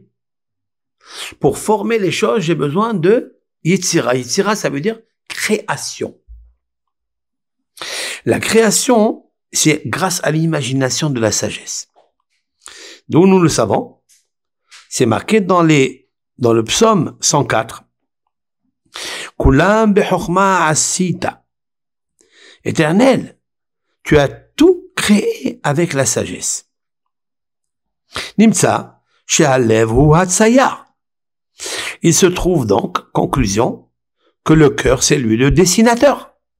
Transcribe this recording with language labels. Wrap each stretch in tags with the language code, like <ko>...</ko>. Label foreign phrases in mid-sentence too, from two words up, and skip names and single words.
<fr>Pour former les choses, j'ai besoin de Yetzira. Yetzira, ça veut dire création. La création, c'est grâce à l'imagination de la sagesse. Donc nous le savons, c'est marqué dans le psaume 104.</fr> <he>כולם בחכמה עשית.</he> <fr>Éternel, tu as tout créé avec la sagesse.</fr> <he>נמצא שהלב הוא הצייר.</he> <fr>Il se trouve donc, conclusion, que le cœur, c'est lui le dessinateur.</fr>